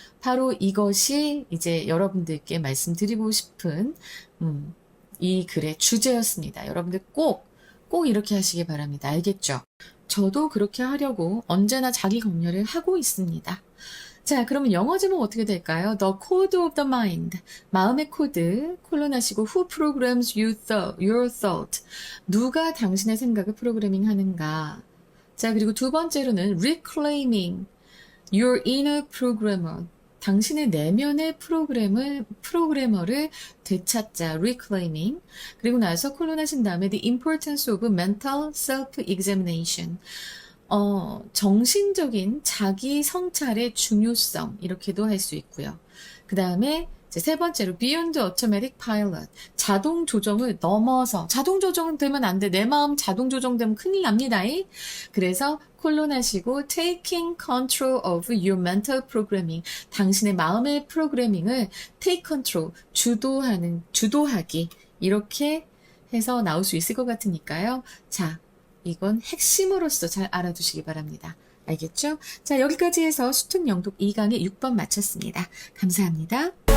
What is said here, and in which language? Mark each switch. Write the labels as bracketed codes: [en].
[ko] 바로 이것이 이제 여러분들께 말씀드리고 싶은 이 글의 주제였습니다. 여러분들 꼭 이렇게 하시기 바랍니다. 알겠죠? 저도 그렇게 하려고 언제나 자기 격려를 하고 있습니다. 자, 그러면 영어 제목 어떻게 될까요? [en] The code of the mind. [ko] 마음의 코드. 콜론하시고 [en] who programs your thought. [ko] 누가 당신의 생각을 프로그래밍 하는가. 자, 그리고 두 번째로는 [en] reclaiming your inner programmer. [ko] 당신의 내면의 프로그래머를 되찾자, reclaiming. 그리고 나서 콜론하신 다음에 [en] the importance of mental self-examination. [ko] 정신적인 자기 성찰의 중요성, 이렇게도 할 수 있고요. 그 다음에 세 번째로 [en] beyond automatic pilot. [ko] 자동 조정을 넘어서, 자동 조정 되면 안 돼. 내 마음 자동 조정되면 큰일 납니다. 그래서 콜론하시고 [en] taking control of your mental programming. [ko] 당신의 마음의 프로그래밍을 [en] take control, [ko] 주도하기. 이렇게 해서 나올 수 있을 것 같으니까요. 자, 이건 핵심으로서 잘 알아두시기 바랍니다. 알겠죠? 자, 여기까지 해서 수특 영독 2강의 6번 마쳤습니다. 감사합니다.